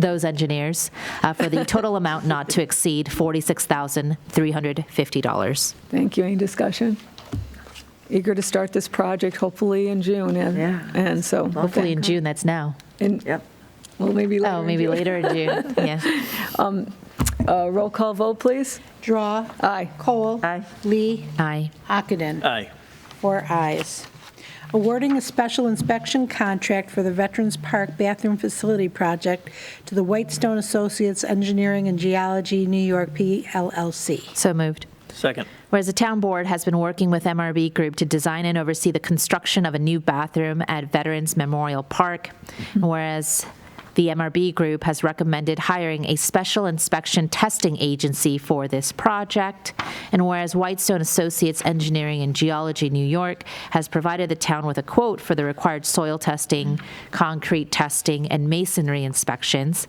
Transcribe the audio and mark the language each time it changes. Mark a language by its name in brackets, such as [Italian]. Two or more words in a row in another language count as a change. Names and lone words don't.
[English] Those engineers for the total amount not to exceed $46,350. Thank you. Any discussion? Eager to start this project, hopefully in June. And so hopefully in June, that's now. Yep. Well, maybe later. Oh, maybe later in June, yeah. Roll call vote, please. Drawe. Aye. Kohl. Aye. Lee. Aye. Ockenden. Aye. 4 ayes. Awarding a special inspection contract for the Veterans Park Bathroom Facility Project to the Whitestone Associates Engineering and Geology, New York, PLLC. So moved. Second. Whereas the town board has been working with MRB Group to design and oversee the construction of a new bathroom at Veterans Memorial Park, whereas the MRB Group has recommended hiring a special inspection testing agency for this project, and whereas Whitestone Associates Engineering and Geology, New York, has provided the town with a quote for the required soil testing, concrete testing, and masonry inspections.